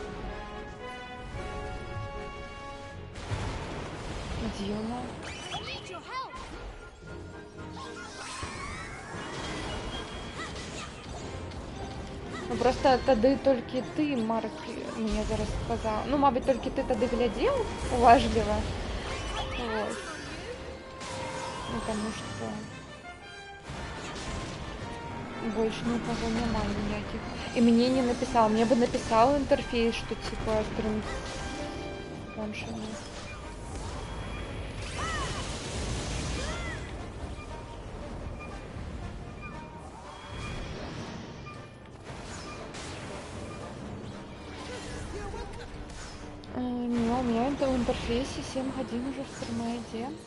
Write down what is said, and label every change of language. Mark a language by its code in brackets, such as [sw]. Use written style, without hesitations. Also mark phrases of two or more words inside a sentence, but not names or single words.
[uk] Діла. [be] Ну просто тады толькі ты, Марк, мне зараз сказал. Ну, мабуть, толькі ты тады глядзеў уважліва. [ru] Вот. Ну, потому что больше никого нема никаких. И мне не написал. Мне бы написал интерфейс, что типа стрим конченый. Не, у меня в интерфейсе 7 годин уже в стриме идет.